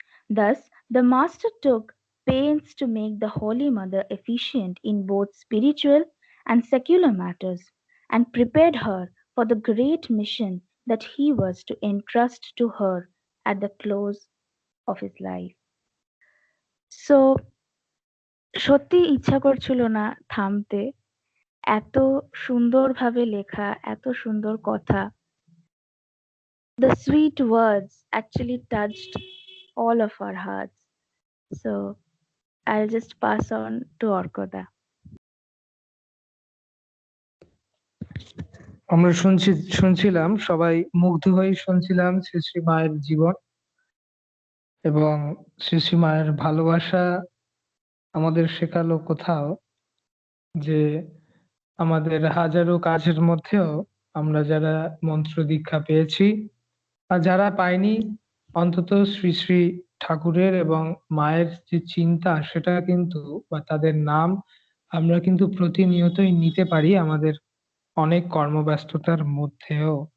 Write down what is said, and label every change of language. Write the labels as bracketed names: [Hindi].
[English] Thus, the Master took pains to make the Holy Mother efficient in both spiritual and secular matters, and prepared her for the great mission that he was to entrust to her at the close of his life. [Bangla] So সত্যি ইচ্ছা করছিল না থামতে। এত সুন্দরভাবে লেখা, এত সুন্দর কথা। [English] The sweet words actually touched all of our hearts. So I'll just pass on to Orkoda. [Bangla] আমরা শুনছিলাম, সবাই মুগ্ধ হয়ে শুনছিলাম শ্রী শ্রী মায়ের জীবন এবং শ্রী শ্রী মায়ের ভালোবাসা আমাদের শেখালো কোথাও যে আমাদের হাজারো কাজের মধ্যেও আমরা যারা মন্ত্র দীক্ষা পেয়েছি আর যারা পাইনি, অন্তত শ্রী শ্রী ঠাকুরের এবং মায়ের যে চিন্তা সেটা কিন্তু বা তাদের নাম আমরা কিন্তু প্রতিনিয়তই নিতে পারি আমাদের অনেক কর্মব্যস্ততার মধ্যেও।